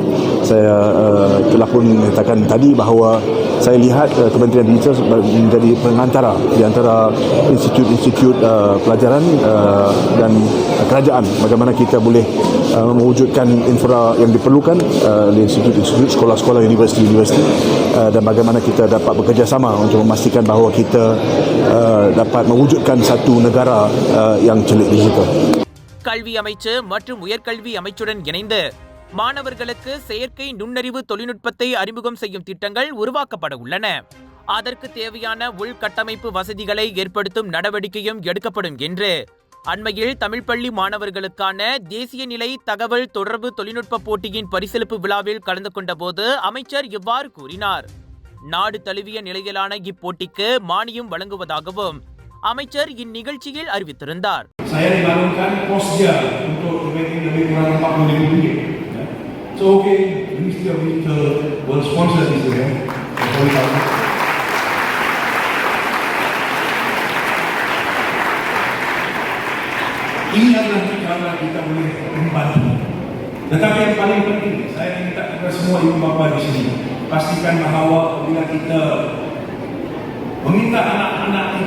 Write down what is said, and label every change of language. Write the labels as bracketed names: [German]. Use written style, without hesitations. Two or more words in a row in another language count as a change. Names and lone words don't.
[Malay] Saya telah pun mengatakan tadi bahawa saya lihat Kementerian Digital menjadi pengantara di antara institut-institut pelajaran dan kerajaan bagaimana kita boleh mewujudkan infra yang diperlukan di institut-institut, sekolah-sekolah, universiti-universiti dan bagaimana kita dapat bekerjasama untuk memastikan bahawa kita dapat mewujudkan satu negara yang celik digital. [Tamil] கல்வி அமைச்சு மற்றும் உயர்கல்வி அமைச்சுடன் இணைந்து மாணவர்களுக்கு செயற்கை நுண்ணறிவு தொழில்நுட்பத்தை அறிமுகம் செய்யும் திட்டங்கள் உருவாக்கப்பட உள்ளன. அதற்கு தேவையான உள்கட்டமைப்பு வசதிகளை ஏற்படுத்தும் நடவடிக்கையும் எடுக்கப்படும் என்று அண்மையில் தமிழ் பள்ளி மாணவர்களுக்கான தேசிய நிலை தகவல் தொடர்பு தொழில்நுட்ப போட்டியின் பரிசளிப்பு விழாவில் கலந்து கொண்ட போது அமைச்சர் இவ்வாறு கூறினார். நாடு தழுவிய நிலையிலான இப்போட்டிக்கு மானியம் வழங்குவதாகவும் அமைச்சர் இந்நிகழ்ச்சியில் அறிவித்திருந்தார். [Malay] Saya dibangunkan pos dia untuk lebih kurang RM40,000. [English] So okay, Ministry of Digital will sponsor this event. [Malay] Ini adalah cara kita boleh membantu. Tetapi yang paling penting, saya minta kepada semua ibu bapa di sini, pastikan bahawa bila kita meminta anak-anak kita